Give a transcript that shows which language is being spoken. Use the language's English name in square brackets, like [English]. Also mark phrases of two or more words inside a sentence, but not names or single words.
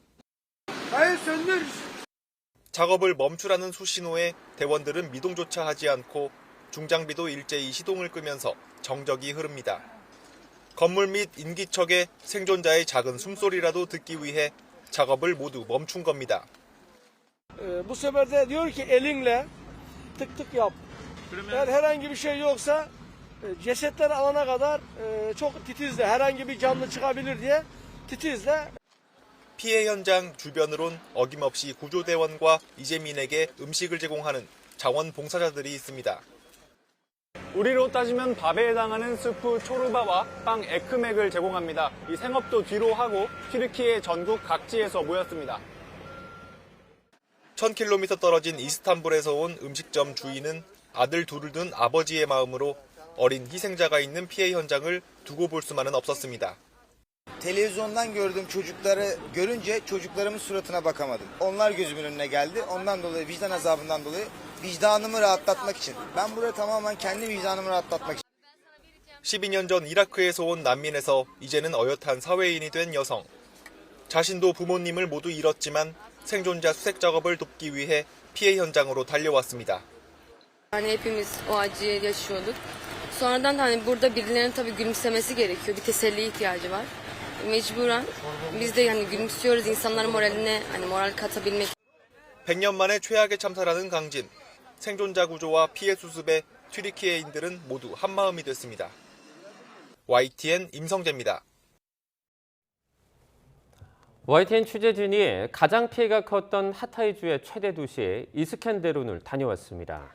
[Korean] 작업을 멈추라는 수신호에 대원들은 미동조차 하지 않고 중장비도 일제히 시동을 끄면서 정적이 흐릅니다. 건물 및 인기척에 생존자의 작은 숨소리라도 듣기 위해 작업을 모두 멈춘 겁니다. [Turkish] Bu sefer de diyor ki elinle tık tık yap. Eğer herhangi bir şey yoksa cesetleri alana kadar çok titizle herhangi bir canlı çıkabilir diye titizle. [Korean] 피해 현장 주변으론 어김없이 구조대원과 이재민에게 음식을 제공하는 자원봉사자들이 있습니다. 우리로 따지면 밥에 해당하는 스프 초르바와 빵 에크맥을 제공합니다. 이 생업도 뒤로 하고 튀르키예 전국 각지에서 모였습니다. 1000km 떨어진 이스탄불에서 온 음식점 주인은 아들 둘을 둔 아버지의 마음으로 어린 희생자가 있는 피해 현장을 두고 볼 수만은 없었습니다. [Turkish] Televizyondan gördüğüm çocukları görünce çocuklarımın suratına bakamadım. Onlar gözümün önüne geldi. Ondan dolayı vicdan azabından dolayı vicdanımı rahatlatmak için. Ben burada tamamen kendi vicdanımı rahatlatmak için. [Korean] 12년 전 이라크에서 온 난민에서 이제는 어엿한 사회인이 된 여성. 자신도 부모님을 모두 잃었지만 생존자 수색 작업을 돕기 위해 피해 현장으로 달려왔습니다. [Turkish] Yani hepimiz o acıyı yaşıyorduk. Sonradan hani burada birilerinin tabii gülümsemesi gerekiyor. Bir teselliye ihtiyacı var. Mecburen biz de hani gülümsüyoruz insanların moraline hani moral katabilmek. [Korean] 100년 만에 최악의 참사라는 강진. 생존자 구조와 피해 수습에 튀르키예인들은 모두 한마음이 됐습니다. YTN 임성재입니다. YTN 취재진이 가장 피해가 컸던 하타이주의 최대 도시 이스켄데룬을 다녀왔습니다.